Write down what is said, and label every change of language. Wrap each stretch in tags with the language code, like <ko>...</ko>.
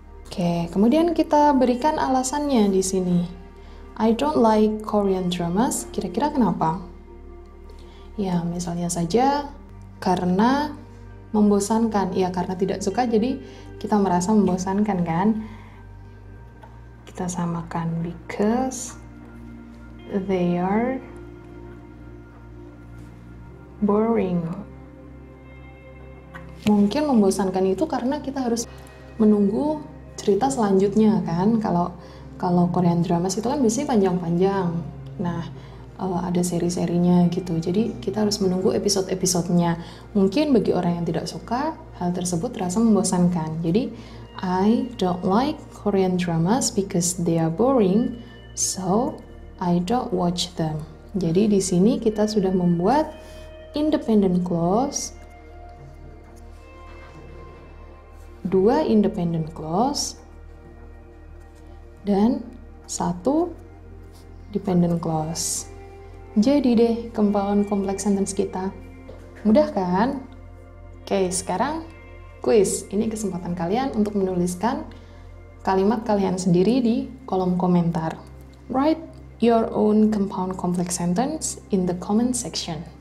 <id>Oke, kemudian kita berikan alasannya di sini.</id> <en>I don't like Korean dramas,</en> <id>kira-kira kenapa? Ya, misalnya saja karena membosankan. Ya, karena tidak suka, jadi kita merasa membosankan, kan? Kita samakan</id> <en>because they are boring.</en> <id>Mungkin membosankan itu karena kita harus menunggu cerita selanjutnya, kan? Kalau Korean dramas itu kan biasanya panjang-panjang. Nah, ada seri-serinya gitu. Jadi kita harus menunggu episode-episodenya. Mungkin bagi orang yang tidak suka, hal tersebut terasa membosankan.</id> <en>Jadi, I don't like Korean dramas because they are boring, so I don't watch them.</en> <id>Jadi di sini kita sudah membuat independent clause, 2 independent clause, dan 1 dependent clause. Jadi deh, compound complex sentence kita. Mudah kan? Oke, sekarang quiz. Ini kesempatan kalian untuk menuliskan kalimat kalian sendiri di kolom komentar.</id> <en>Write your own compound complex sentence in the comment section.</en>